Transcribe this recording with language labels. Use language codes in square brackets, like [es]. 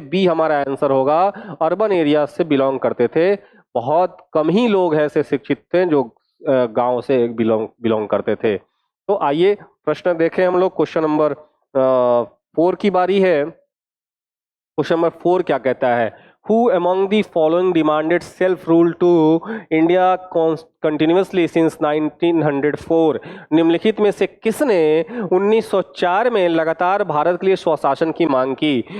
[hi] B हमारा answer होगा, urban area से बिलोंग करते थे। बहुत कम ही लोग ऐसे शिक्षित थे जो गांव से बिलोंग करते थे। तो आइए प्रश्न देखें हम लोग। क्वेश्चन नंबर 4 की बारी है। क्वेश्चन नंबर 4 क्या कहता है? [en] Who among the following demanded self-rule to India continuously since 1904? [hi] निम्नलिखित में से किसने 1904 में लगातार भारत के लिए स्वशासन की मांग की?